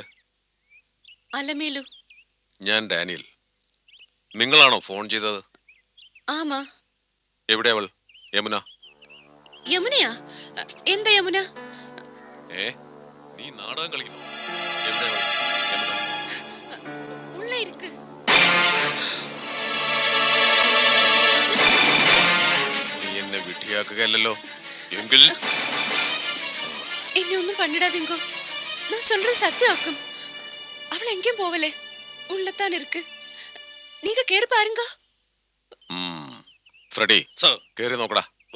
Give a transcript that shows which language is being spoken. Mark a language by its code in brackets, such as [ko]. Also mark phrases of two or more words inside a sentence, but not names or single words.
[ml] അലമേലു. ഞാൻ ഡാനിയൽ. നിങ്ങളാണോ ഫോൺ ചെയ്തത്? [ta] ஆமா. [ml] എവിടെ അവൾ? യമുന? [ta] யமுனையா? எந்த யமுனா? [ml] നീ നാടകം കളിക്കുന്നു. എവിടെ അവൾ? യമുന? [ta] உள்ள இருக்கு. [ml] നീ എന്നെ വിഡ്ഢിയാക്കുകയല്ലോ. എങ്കിൽ [ta] என்ன ஒண்ணும் பண்ணிடாதீங்கோ. நான் சொல்றது சத்தியாக்கும். அவள் எங்கேயும் போவலே. உள்ளத்தான் இருக்கு. நீங்க கேறு பாருங்க. [ml] ഫ്രെഡി, സർ. കേറി നോക്കടാ. വാ.